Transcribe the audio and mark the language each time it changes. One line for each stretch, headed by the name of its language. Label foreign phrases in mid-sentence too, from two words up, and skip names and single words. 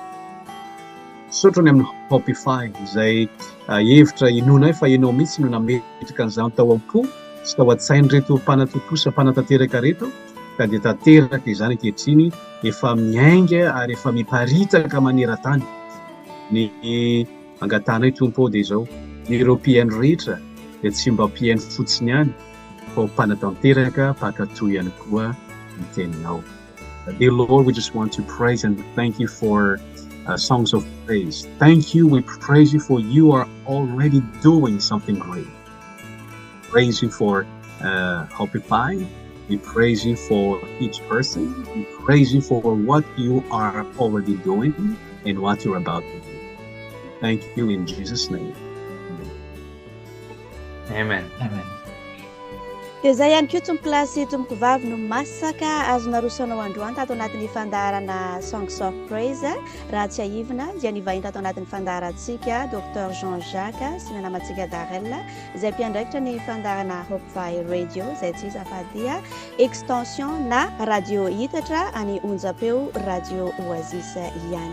Malagasy: Sotrany amin'ny Hopify izay hevitra inonay fa ianao mihitsy no nametraka an'izany tao am-po sy tao an-tsainy reto mpanatotosa mpanantanteraka reto ka dia tanteraka izany ankehitriny efa miainga ary efa miparitaka maneran-tany ny angatanay tompo dia izao ny ireo mpiaino rehetra dia tsy mba mpiaino fotsiny ihany fa mpanantanteraka mpakatoy ihany koa ny teninao.
English: Dear Lord, we just want to praise and thank you for songs of praise. Thank you, we praise you for you are already doing something great. praise you for Occupy. We praise you for each person. We praise you for what you are already doing and what you're about to do. Thank you in Jesus' name. Amen. Amen.
Malagasy: dia zay ihany koa tompoko lasy tompoko vavy no masaka azona rosanao androany tato anatin'ny fandaharana Songs of Praise raha tsy aivina dia nivahiny tato anatin'ny fandaharantsika Dr Jean Jacques sy ny namantsika Darel izay mpiandraikitra ny fandaharana Hope Radio izay tsy iza fa dia extension na radio hitatra any onjapeo radio Oasis ihany.